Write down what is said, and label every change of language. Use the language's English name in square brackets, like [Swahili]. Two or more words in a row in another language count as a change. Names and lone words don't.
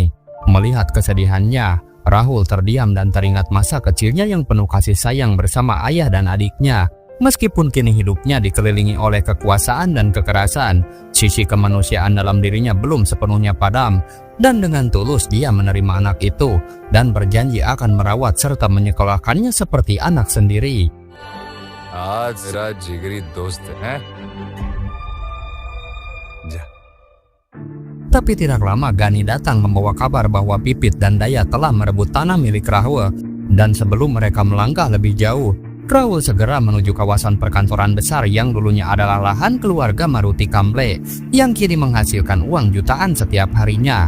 [Indonesian] Melihat kesedihannya, Rahul terdiam dan teringat masa kecilnya yang penuh kasih sayang bersama ayah dan adiknya. Meskipun kini hidupnya dikelilingi oleh kekuasaan dan kekerasan, sisi kemanusiaan dalam dirinya belum sepenuhnya padam. Dan dengan tulus dia menerima anak itu dan berjanji akan merawat serta menyekolahkannya seperti anak sendiri. [Hindi] आज मेरा जिगरी दोस्त है. [Indonesian] Tapi tidak lama Gani datang membawa kabar bahwa Pipit dan Dayat telah merebut tanah milik Rahul. Dan sebelum mereka melangkah lebih jauh, Rahul segera menuju kawasan perkantoran besar yang dulunya adalah lahan keluarga Maruti Kamble yang kini menghasilkan uang jutaan setiap harinya.